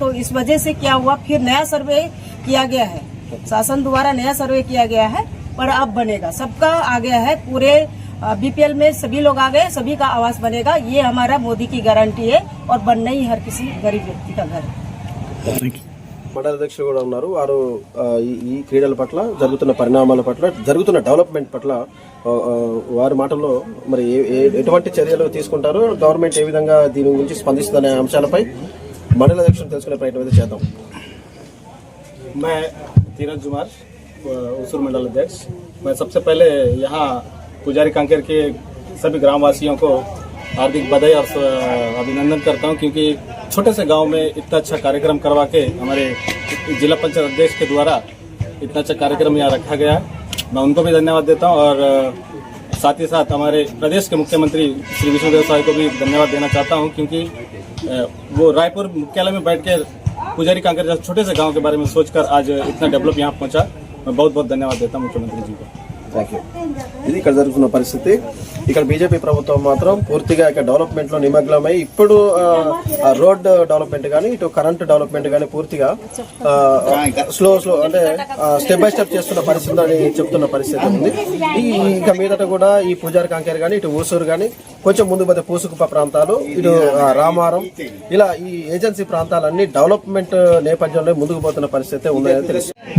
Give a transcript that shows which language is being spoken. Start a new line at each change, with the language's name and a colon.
Hindi: तो इस वजह से क्या हुआ, फिर नया सर्वे किया गया है, शासन द्वारा नया सर्वे किया गया है। पर अब बनेगा, सबका आ गया है, पूरे BPL में सभी लोग आ गए, सभी का आवास बनेगा। ये हमारा मोदी की गारंटी है और बनना ही हर किसी गरीब व्यक्ति का घर है।
Telugu: మండల అధ్యక్షులు కూడా ఉన్నారు. వారు ఈ క్రీడల పట్ల జరుగుతున్న పరిణామాల పట్ల జరుగుతున్న డెవలప్మెంట్ పట్ల వారి మాటల్లో మరి ఎటువంటి చర్యలు తీసుకుంటారు, గవర్నమెంట్ ఏ విధంగా దీని గురించి స్పందిస్తుందనే అంశాలపై మండల అధ్యక్షులు తెలుసుకునే ప్రయత్నం అయితే చేద్దాం.
Hindi: मैं धीरज कुमार, उसूर मंडल अध्यक्ष। मैं सबसे पहले यहाँ पुजारी कांकेर के सभी ग्रामवासियों को हार्दिक बधाई और अभिनंदन करता हूँ, क्योंकि छोटे से गांव में इतना अच्छा कार्यक्रम करवा के हमारे जिला पंचायत अध्यक्ष के द्वारा इतना अच्छा कार्यक्रम यहाँ रखा गया है। मैं उनको भी धन्यवाद देता हूँ और साथ ही साथ हमारे प्रदेश के मुख्यमंत्री श्री विष्णुदेव साय को भी धन्यवाद देना चाहता हूँ, क्योंकि वो रायपुर मुख्यालय में बैठ के पुजारी कांकेर जैसे छोटे से गांव के बारे में सोचकर आज इतना डेवलप यहाँ पहुँचा। मैं बहुत बहुत धन्यवाद देता हूँ मुख्यमंत्री जी को।
English: Thank you.
Telugu: ఇది ఇక్కడ జరుగుతున్న పరిస్థితి. ఇక్కడ బీజేపీ ప్రభుత్వం మాత్రం పూర్తిగా ఇక్కడ డెవలప్మెంట్ లో నిమగ్నమై ఇప్పుడు రోడ్ డెవలప్మెంట్ కానీ ఇటు కరెంట్ డెవలప్మెంట్ కానీ పూర్తిగా స్లో అంటే స్టెప్ బై స్టెప్ చేస్తున్న పరిస్థితి అని చెప్తున్న పరిస్థితి ఉంది. ఇంకా మీదట కూడా ఈ పూజారి కాంకేర్ కానీ ఇటు ఊసూరు కానీ కొంచెం ముందు పోతే పూసుకుప్ప ప్రాంతాలు, ఇటు రామారం, ఇలా ఈ ఏజెన్సీ ప్రాంతాలన్నీ డెవలప్మెంట్ నేపథ్యంలో ముందుకు పోతున్న పరిస్థితి ఉందని తెలుసు.